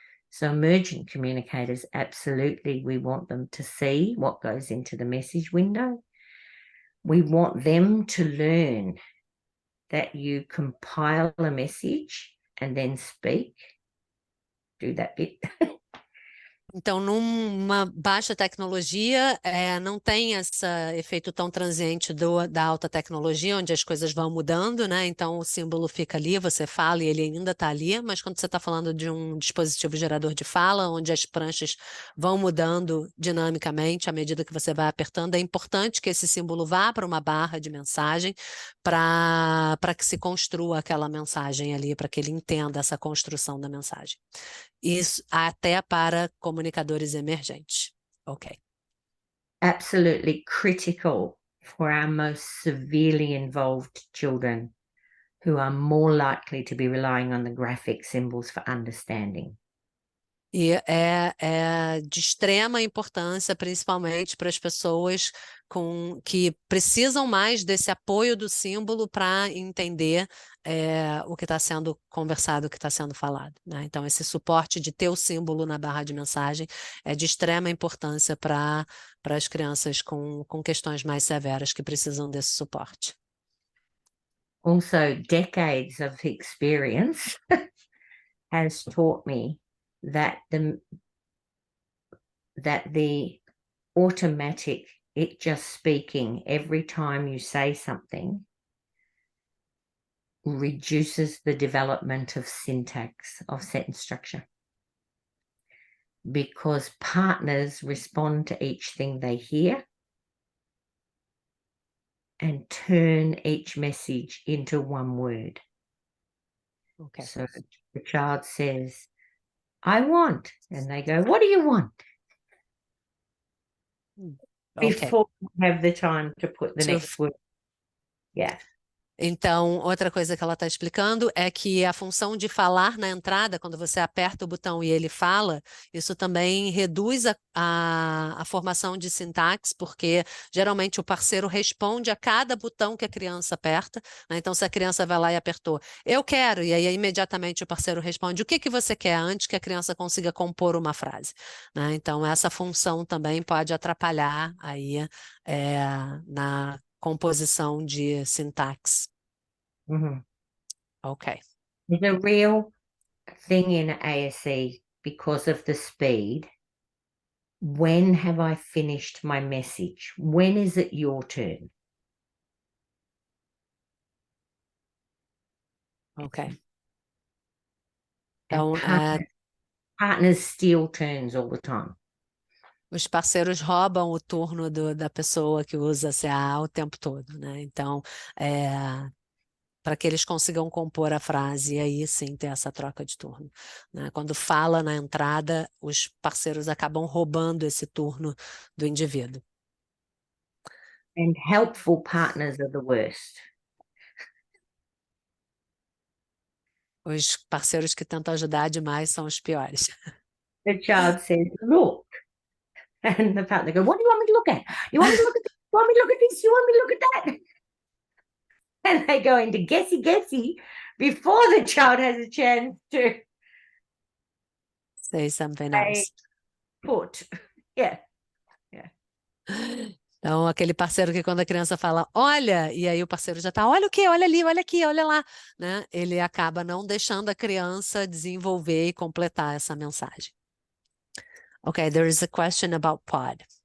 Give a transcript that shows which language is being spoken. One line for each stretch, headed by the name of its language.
English: So emergent communicators, absolutely, we want them to see what goes into the message window. We want them to learn that you compile a message and then speak. Do that bit.
Portuguese: Então, numa baixa tecnologia, não tem esse efeito tão transiente da alta tecnologia, onde as coisas vão mudando, né? Então, o símbolo fica ali, você fala e ele ainda está ali, mas quando você está falando de um dispositivo gerador de fala, onde as pranchas vão mudando dinamicamente à medida que você vai apertando, é importante que esse símbolo vá para uma barra de mensagem para que se construa aquela mensagem ali, para que ele entenda essa construção da mensagem. Isso até para comunicadores emergentes. Ok.
English: Absolutely critical for our most severely involved children, who are more likely to be relying on the graphic symbols for understanding.
Portuguese: E é de extrema importância, principalmente para as pessoas que precisam mais desse apoio do símbolo para entender o que está sendo conversado, o que está sendo falado, né? Então, esse suporte de ter o símbolo na barra de mensagem é de extrema importância para as crianças com questões mais severas que precisam desse suporte.
English: Also, decades of experience has taught me that the automatic, it just speaking every time you say something, reduces the development of syntax, of sentence structure, because partners respond to each thing they hear and turn each message into one word. Okay. So the child says, I want, and they go, what do you want? Okay. Before you have the time to put the next word. Yeah.
Portuguese: Então, outra coisa que ela está explicando é que a função de falar na entrada, quando você aperta o botão e ele fala, isso também reduz a formação de sintaxe, porque geralmente o parceiro responde a cada botão que a criança aperta, né? Então, se a criança vai lá e apertou, eu quero, e aí imediatamente o parceiro responde, o que você quer, antes que a criança consiga compor uma frase, né? Então, essa função também pode atrapalhar aí na composição de sintaxe. Mm-hmm. Okay.
English: There's a real thing in ASE because of the speed. When have I finished my message? When is it your turn? Okay. And
Portuguese: Então,
English: partners steal turns all the time.
Portuguese: os parceiros roubam o turno da pessoa que usa CA o tempo todo, né? Então, para que eles consigam compor a frase, e aí sim ter essa troca de turno, né? Quando fala na entrada, os parceiros acabam roubando esse turno do indivíduo.
English: And helpful partners are the worst.
Portuguese: Os parceiros que tentam ajudar demais são os piores.
English: The child says, look. And the partner goes, what do you want me to look at? You want me to look at this? You want me to look at this? You want me to look at that? And they go into guessy before the child has a chance to Say something else. put. Yeah.
Portuguese: Então, aquele parceiro que quando a criança fala, olha, e aí o parceiro já está, olha o quê? Olha ali, olha aqui, olha lá, né? Ele acaba não deixando a criança desenvolver e completar essa mensagem.
English: Okay, there is a question about pod.